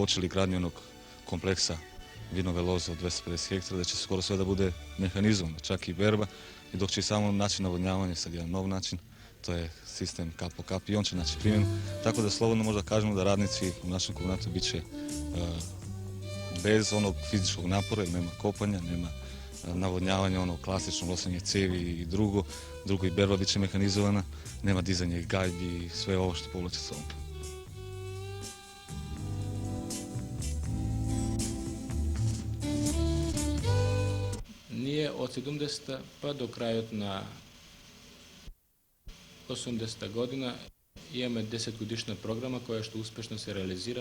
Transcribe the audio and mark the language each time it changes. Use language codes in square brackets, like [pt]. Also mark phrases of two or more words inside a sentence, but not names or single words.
[sr] počeli gradnju onog kompleksa vinove loze od 250 hektara, da će skoro sve da bude mehanizovano, čak i berba, i dok će i samo način navodnjavanja, sad jedan nov način, to je sistem kap po kap i on će naći primjenu, tako da slobodno možda kažemo da radnici u našem kombinatu bit će bez onog fizičkog napora, jer nema kopanja, nema navodnjavanja, ono klasično losanje cevi i drugo i berba bit će mehanizovana, nema dizanja i gajbi i sve ovo što povlači sa sobom. [mk] Ние од 70-та па до крајот на 80-та година имаме 10-годишна програма која што успешно се реализира.